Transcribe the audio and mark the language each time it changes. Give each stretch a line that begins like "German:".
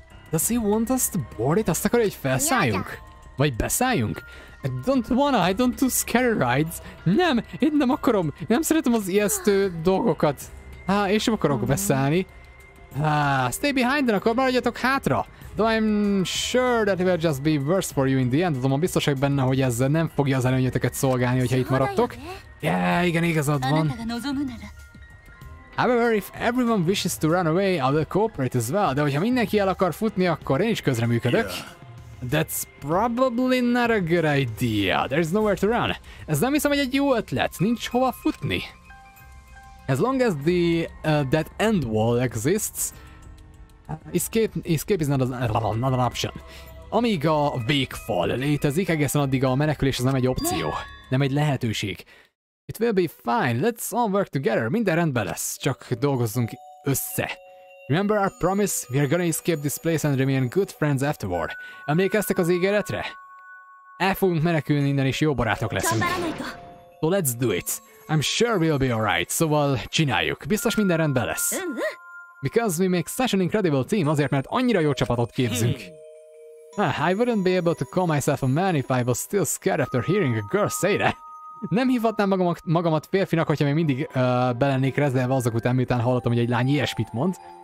English: Does he want us to board it?
Hungarian: Azt akarja, hogy felszálljunk? Vagy beszálljunk?
English: I don't do scary rides.
Hungarian: Nem, én nem akarom. Nem szeretem az ijesztő dolgokat. Én sem akarok beszállni.
English: Stay behind,
Hungarian: akkor maradjatok hátra.
English: Though I'm sure that it will just be worse for you in the end.
Hungarian: Azonban biztos vagyok benne, hogy ez nem fogja az előnyöteket szolgálni, hogyha itt maradtok. Igen, igazad van.
English: However, if everyone wishes to run away, I will cooperate as well.
Hungarian: De hogyha mindenki el akar futni, akkor én is közreműködök.
English: That's probably not a good idea. There's nowhere to run.
Hungarian: Ez nem hiszem, hogy egy jó ötlet. Nincs hova futni.
English: As long as that end wall exists, escape is not an option.
Hungarian: Amíg a végfal létezik, egészen addig a menekülés az nem egy opció. Nem egy lehetőség.
English: It will be fine. Let's all work together.
Hungarian: Minden rendben lesz. Csak dolgozzunk össze.
English: Remember our promise? We are gonna escape this place and remain good friends afterward.
Hungarian: Emlékeztek az ígéretre? El fogunk menekülni innen és jó barátok leszünk.
English: So let's do it. I'm sure we'll be alright.
Hungarian: Szóval csináljuk. Biztos minden rendben lesz.
English: Because we make such an incredible team,
Hungarian: azért mert annyira jó csapatot képzünk.
English: I wouldn't be able to call myself a man if I was still scared after hearing a girl say that.
Hungarian: Nem hívhatnám magamat férfinak, hogyha még mindig be lennék rezdelve azok után, miután hallottam, hogy egy lány ilyesmit mond.